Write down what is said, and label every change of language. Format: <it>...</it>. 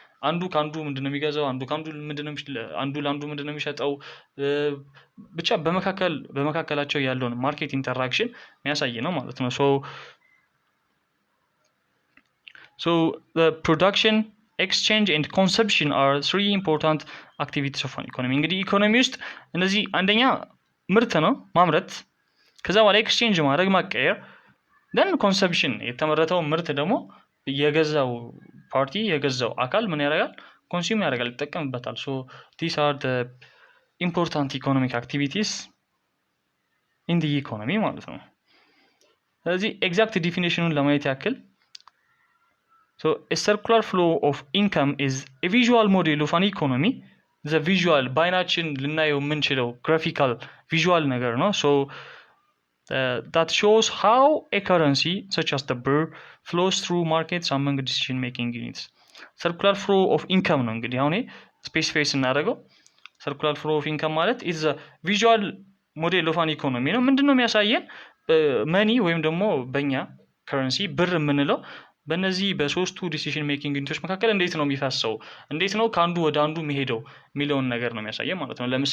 <am>አንዱ ካንዱ ምንድነው የሚገዛው፣ አንዱ ለአንዱ ምንድነው የሚሸጠው፣ ብቻ በመካከላቸው ያለውን ማርኬት ኢንተራክሽን የሚያሳይ ነው ማለት ነው።</am> <en>So the production, exchange and consumption are three important activities of an economy.</en> <am>እንግዲህ ኢኮኖሚ ውስጥ እነዚህ አንደኛ ምርት ነው ማምረት፣ ከዛ በኋላ ኤክስቼንጅ ማድረግ ማቀየር፣</am> <en>then consumption</en> <am>የተመረተው ምርት ደግሞ የገዛው ፓርቲ የገዛው አካል ምን ያደርጋል? ኮንሱም ያደርጋል፣ ይጠቀምበታል።</am> <en>so these are the important economic activities in the economy</en> <am>ማለት ነው። ስለዚህ ኤግዛክት ዲፊኒሽኑን ለማየት ያክል</am> <en>so a circular flow of income is a visual model of an economy. the visual</en> <am>ባይናችን ልናየው የምንችለው</am> <en>graphical visual</en> <am>ነገር ነው።</am> <en>so that shows how a currency such as the birr flows through markets among decision making units. circular flow of income</en> <am>ነው እንግዲህ አሁን ስፔሲፋይ ስናደርገው</am> <en>circular flow of income ማለት is a visual model of an economy</en> <am>ነው። ምንድነው የሚያሳየን? መኒ ወይም ደግሞ በእኛ ከረንሲ ብር የምንለው በእነዚህ በሶስቱ ዲሲሽን ሜኪንግ ዩኒቶች መካከል እንዴት ነው የሚፈሰው፣ እንዴት ነው ከአንዱ ወደ አንዱ የሚሄደው የሚለውን ነገር ነው የሚያሳየን ማለት ነው።</am>